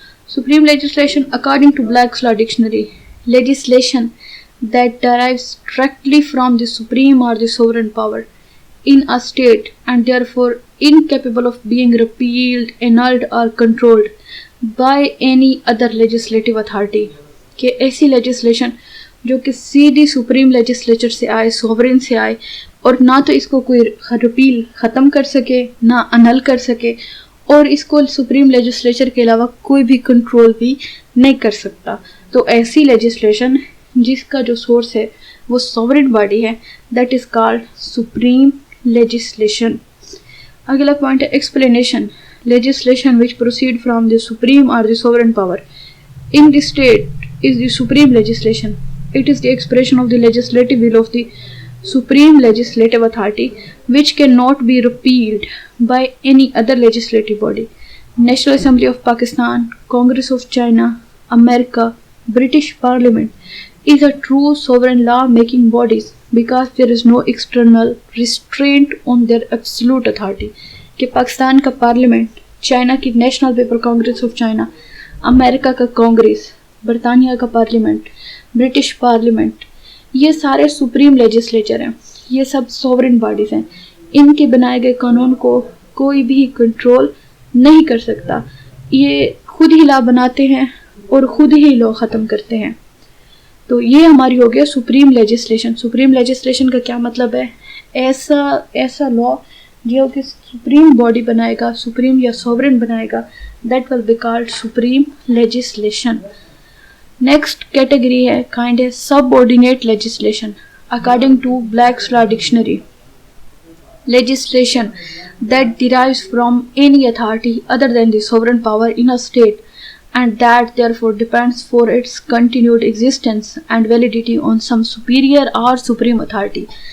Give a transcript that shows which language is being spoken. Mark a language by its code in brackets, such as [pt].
[en] Supreme legislation, according to Black's Law Dictionary, legislation that derives directly from the supreme or the sovereign power in a state and therefore incapable of being repealed, annulled or controlled by any other legislative authority. [ur] کہ ایسی legislation جو کہ سیدھی supreme legislature سے آئے, sovereign سے آئے, اور نہ تو اس کو کوئی ریپیل ختم کر سکے, نہ انل کر سکے, اور اس کو سپریم لیجسلیچر کے علاوہ کوئی بھی کنٹرول بھی نہیں کر سکتا. تو ایسی لیجسلیشن جس کا جو سورس ہے وہ سوورن باڈی ہے, [en] That is called supreme legislation. [ur] اگلا پوائنٹ ہے explanation. [en] Legislation which proceed from the supreme or the sovereign power in the state is the supreme legislation. It is the expression of the legislative will of the supreme legislative authority which cannot be repealed by any other legislative body. National Assembly of Pakistan, Congress of China, America, British Parliament is a true sovereign law making bodies because there is no external restraint on their absolute authority. [ur] کہ پاکستان کا parliament, China کی national people Congress of China, امریکہ کا کانگریس, برطانیہ کا parliament, British parliament, یہ سارے supreme legislature ہیں, یہ سب سوورن باڈیز ہیں. ان کے بنائے گئے قانون کو کوئی بھی کنٹرول نہیں کر سکتا. یہ خود ہی لا بناتے ہیں اور خود ہی لا ختم کرتے ہیں. تو یہ ہماری ہو گیا سپریم لیجسلیشن. سپریم لیجسلیشن کا کیا مطلب ہے؟ ایسا لا جو کہ سپریم باڈی بنائے گا, سپریم یا سوورن بنائے گا, [en] That will be called supreme legislation. [ur] Next category ہے کائنڈ ہے سب ordinate legislation. [en] According to Black's law dictionary, legislation that derives from any authority other than the sovereign power in a state and that therefore depends for its continued existence and validity on some superior or supreme authority.